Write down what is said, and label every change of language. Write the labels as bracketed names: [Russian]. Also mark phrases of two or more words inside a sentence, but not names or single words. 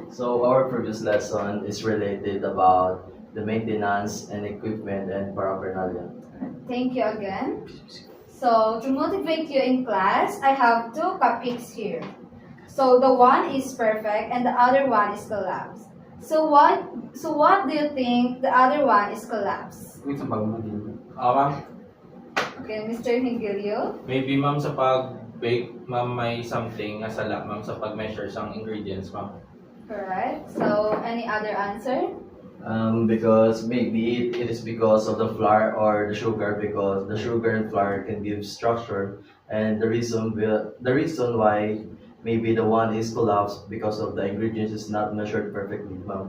[English] So our previous lesson is related about the maintenance and equipment and paraphernalia. Thank you again. So to motivate you in class, I have two cupcakes here. So the one is perfect and the other one is collapsed. So what do you think the other one is collapsed? [Hiligaynon] Kung sa bago mo din. [English] Ma'am, Okay, Mr. Hingilio. [Hiligaynon] maybe ma'am sa pag-bake, ma'am, may something nga sala, ma'am, sa pag-measure sang ingredients, ma'am. [English] Correct. So any other answer? Because maybe it is because of the flour or the sugar, because the sugar and flour can give structure, and the reason why maybe the one is collapsed because of the ingredients is not measured perfectly, ma'am.